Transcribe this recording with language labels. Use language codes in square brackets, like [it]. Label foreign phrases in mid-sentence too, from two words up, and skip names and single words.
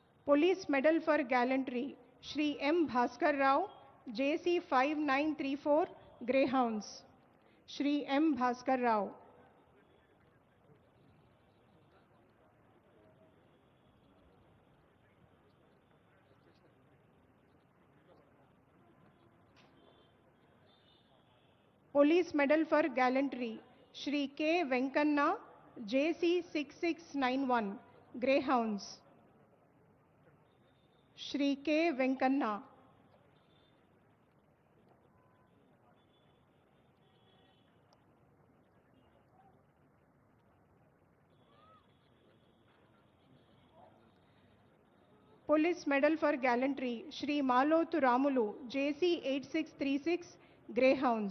[en] Police Medal for Gallantry, Shri M. Bhaskar Rao, JC 5934, Greyhounds. Shri M. Bhaskar Rao. Police Medal for Gallantry, Shri K. Venkanna, JC 6691, Greyhounds. Shri K. Venkanna. Police Medal for Gallantry, Shri Malotu Ramulu, JC 8636, Greyhounds.